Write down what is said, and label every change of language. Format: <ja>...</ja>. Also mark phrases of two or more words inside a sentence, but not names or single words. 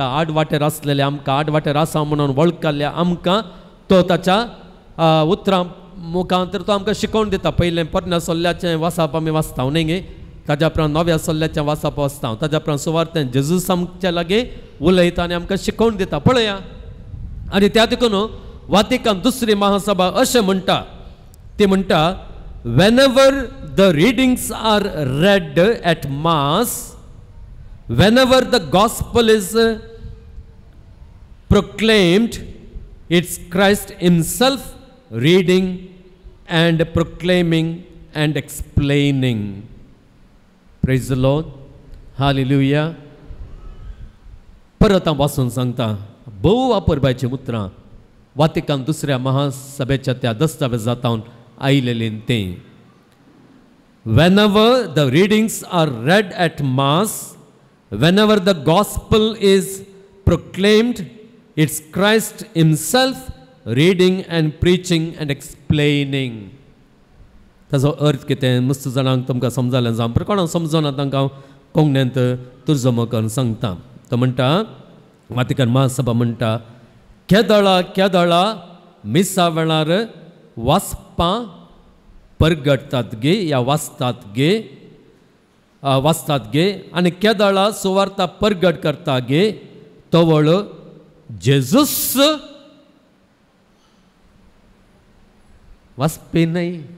<kok>आड वाटेर आसलेले आमकां आड वाटेर आसा म्हणून वळखल्या आमकां तो ताच्या उतरां मुखांतर तो आमकां शिकोवन दिता. पयलें पोरण्या सोल्ल्याचें वाचप आमी वाचता न्ही. ताज्या उपरांत नव्या सोल्ल्याचें वाचप वाचता. ताज्या उपरांत सुवार्थेन जेजू आमच्या लागीं उलयता आनी आमकां शिकोवन दिता. पळया. आनी त्या देखून वातिकन दुसरी महासभा अशें म्हणटा. ती म्हणटा</kok> <en>whenever the readings are read at mass, whenever the gospel is proclaimed, it's Christ himself reading and proclaiming and explaining. Praise the Lord. Hallelujah.</en> <kok>परत वाचून सांगता. भोव वापरबायची उतरां वातिकन दुसऱ्या महासभेच्या त्या दस्तावेजांत आयिल्लें तें.</kok> <en>Whenever the readings are read at mass, whenever the gospel is proclaimed, it's Christ himself reading and preaching and explaining.</en> <kok>ताचो अर्थ कितें मस्त जाणांक तुमकां समजलें जावं पर कोणाक समजना तांकां कोंकणींत तुर्जमो करून सांगता. तो म्हणटा वातिकन महासभा म्हणटा केदळा मिसा वेळार वाचपां परगडतात गे या वाचतात गे आनी केदळा सुवार्ता परगट करता गे तवळ जेजूस वाचपी न्हय.</kok>